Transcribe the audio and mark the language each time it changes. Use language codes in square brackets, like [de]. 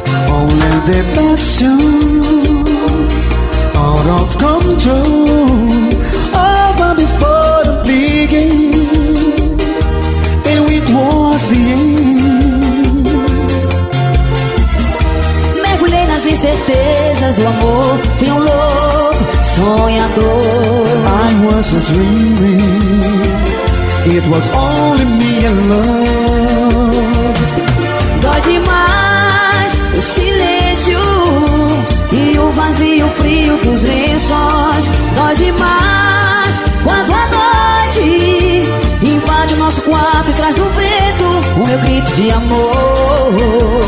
[en] Only the passion, out of control, over before the beginning, and it was the end. [pt] Mergulhei nas incertezas do amor, fui um louco sonhador. [en] I was a dreaming, it was only me alone. [pt] Dói demais o silêncio e o vazio frio dos lençóis. Dói demais quando a noite invade o nosso quarto e traz no vento o meu grito de amor.